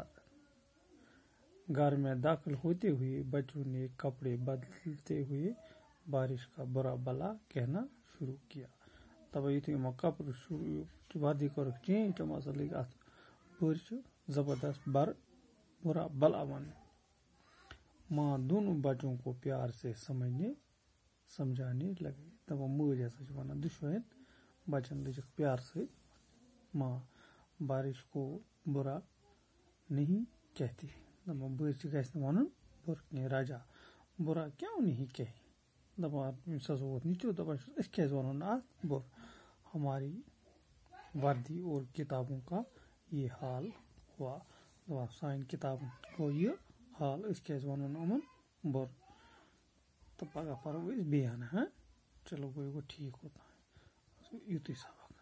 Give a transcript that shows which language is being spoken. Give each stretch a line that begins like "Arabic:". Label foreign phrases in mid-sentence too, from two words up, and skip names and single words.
Urdu: گھر میں داخل ہوتے ہوئے بچوں نے کپڑے بدلتے ہوئے بارش کا برا بلا کہنا شروع کیا.
Kashmiri: تب یہ کپڑے وردی کر چینج لگ ات بارش زبردست
Urdu: برا بلا
Kashmiri: ون.
Urdu: ماں دونوں بچوں کو پیار سے سمجھانے لگے.
Kashmiri: دپا ماج ہسا ونان دشوین بچن لجک
Urdu: پیار سے. ماں بارش کو برا نہیں کہتی.
Kashmiri: دپا بارش گھس ون بر راجا
Urdu: برا کیوں نہیں کہے.
Kashmiri: دپا ہسا ووت نیچو. دپا اس کیازِ ونو ات بر.
Urdu: ہماری وردی اور کتابوں کا یہ حال ہوا.
Kashmiri: دپا سانہِ کتابن گو یہ حال. اس کیازِ ونو امن بر. تو پگہ پرو بیٚیہِ ہنا. چلو گو
Urdu: ٹھیک ہوتا ہے.
Kashmiri: یُتُے سا.